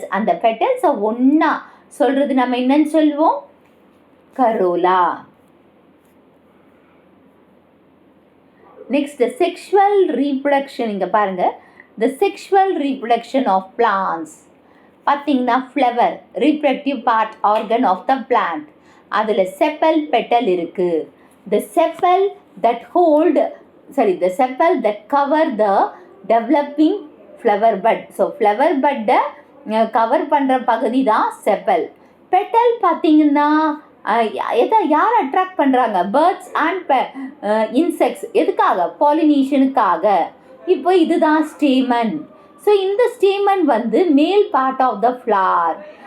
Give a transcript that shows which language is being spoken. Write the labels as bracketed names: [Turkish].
[Tamil] அந்த பெட்டல்ஸை ஒன்றா சொல்கிறது நம்ம என்னன்னு சொல்லுவோம்? கரோலா. [English] Next sexual reproduction. [Tamil] இங்கே பாருங்கள், [English] The sexual reproduction of plants. பார்த்தீங்கன்னா flower, reproductive part, organ of the plant. [Tamil] அதில் செப்பல், பெட்டல் இருக்குது. [English] The sepal that the sepal that cover the developing flower bud. [Tamil] So flower பட்டை கவர் பண்ணுற பகுதி தான் செப்பல். பெட்டல் பார்த்தீங்கன்னா யார் அட்ராக்ட் பண்ணுறாங்க? [English] Birds and insects. [Tamil] எதுக்காக? பாலினேஷனுக்காக. இப்போ இதுதான் ஸ்டேமன். [English] So இந்த stamen வந்து male part of the flower.